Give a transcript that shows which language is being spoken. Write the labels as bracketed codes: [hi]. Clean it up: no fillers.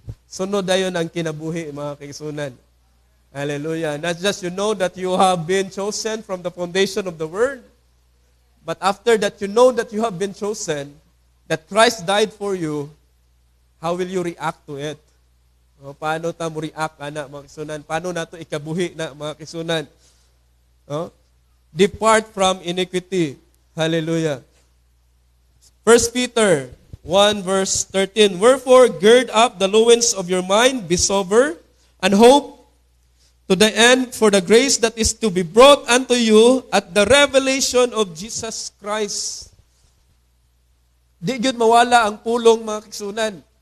[en] Sunod dayon ang kinabuhi, mga kaigsunan. Hallelujah. Not just you know that you have been chosen from the foundation of the world, But after that you know that you have been chosen, that Christ died for you, how will you react to it? [ceb] O, paano ta mo react, ana, mga kisunan? Paano nato ikabuhi na, mga kisunan? [en] O? Depart from iniquity. Hallelujah. 1 Peter 1 verse 13, wherefore gird up the loins of your mind, be sober, and hope to the end for the grace that is to be brought unto you at the revelation of Jesus Christ. [ceb] Di gyud mawala ang pulong, mga kisunan.